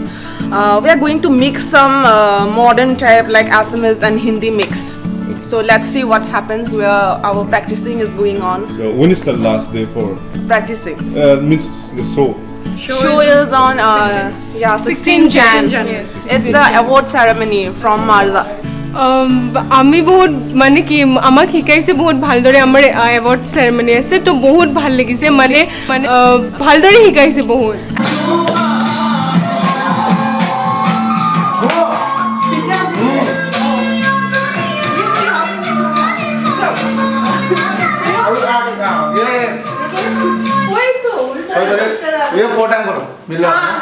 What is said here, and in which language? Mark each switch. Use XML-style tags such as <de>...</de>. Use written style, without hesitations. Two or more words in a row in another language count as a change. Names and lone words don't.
<en>We are going to mix some modern type like Assamese and Hindi mix. So let's see what happens. Where our practicing is going on. So, when is the last day for? Practicing. Means the show. Show is on 16 Jan. Yes, It's a award ceremony from Marda.</en> <as>আমি বহুত মানে কি আমাক শিকাইছে বহুত ভালদৰে আমাৰ</as> <en>award ceremony</en> <as>আছে তো বহুত ভাল লাগিছে মানে ভালদৰে শিকাইছে বহুত</as> <hi>ये 4 टाइम करो मिल रहा है</hi>